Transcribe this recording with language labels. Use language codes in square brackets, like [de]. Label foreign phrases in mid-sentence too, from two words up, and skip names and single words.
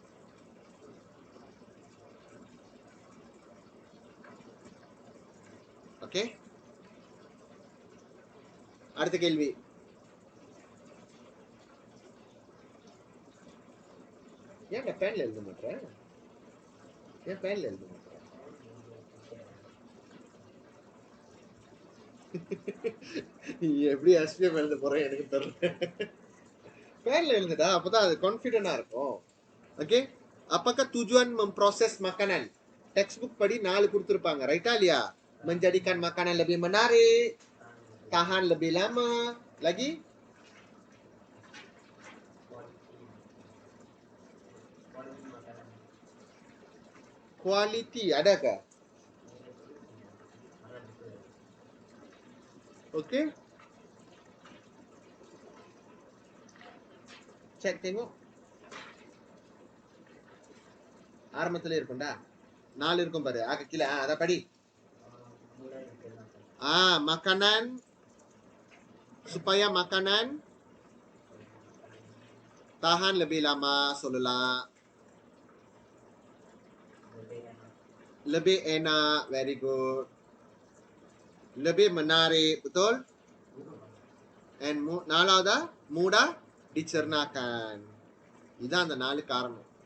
[ms] Oke? [ta] அடுத்த கேள்வி. ஏன் பேன்ல எழுத மாட்டேன்? ஏன் பேன்ல எழுத மாட்டேன்? எப்படி எஸ்பிஎம் எழுத போறேன் எனக்கு தெரியல. பேன்ல எழுதுடா, அப்பதான் அது கான்ஃபிடென்டா இருக்கும். ஓகே, [ms] apakah tujuan memproses makanan? [ta] Textbook padi 4 கொடுத்திருப்பாங்க, ரைட்டா இல்லையா? [ms] Menjadikan makanan lebih menarik, tahan lebih lama, lagi quality adakah? Oke, cek tengok. [ta] ஆரம்பத்துல இருக்கும்டா, 4 இருக்கும் பாரு. கீழே அத படி. [ms] Makanan supaya makanan tahan lebih lama, சொல்லலாம். Lebih enak, [en] very good. [ms] Lebih menarik, betul? And நாலாவதா mudah dicernakan. [ta] இதான் அந்த 4 காரணம்.